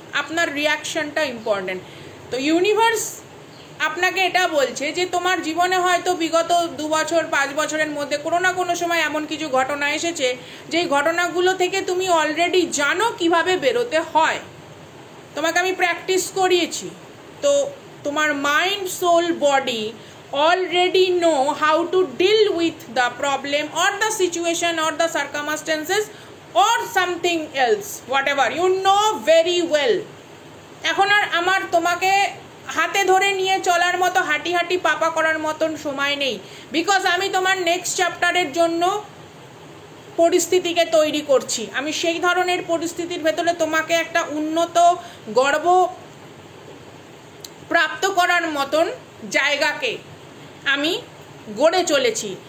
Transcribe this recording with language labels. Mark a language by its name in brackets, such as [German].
[Bangla] আপনার রিয়াকশনটা ইম্পর্টেন্ট। তো ইউনিভার্স আপনাকে এটা বলছে যে তোমার জীবনে হয়তো বিগত 2 বছর 5 বছরের মধ্যে কোনো না কোনো সময় এমন কিছু ঘটনা এসেছে যেই ঘটনাগুলো থেকে তুমি অলরেডি জানো কিভাবে বেরোতে হয়, তোমাকে আমি প্র্যাকটিস করিয়েছি। তো তোমার [English] Mind, soul, body already know how to deal with the problem or the situation or the circumstances or something else, whatever you know very well. [Bangla] এখন আর আমার তোমাকে হাতে ধরে নিয়ে চলার মতো হাঁটি হাঁটি পাপা করার মতন সময় নেই, বিকজ আমি তোমার নেক্সট চ্যাপ্টারের জন্য পরিস্থিতিকে তৈরি করছি। আমি সেই ধরনের পরিস্থিতির ভেতরে তোমাকে একটা উন্নত গর্ব প্রাপ্ত করার মতন জায়গাকে আমি গড়ে চলেছি।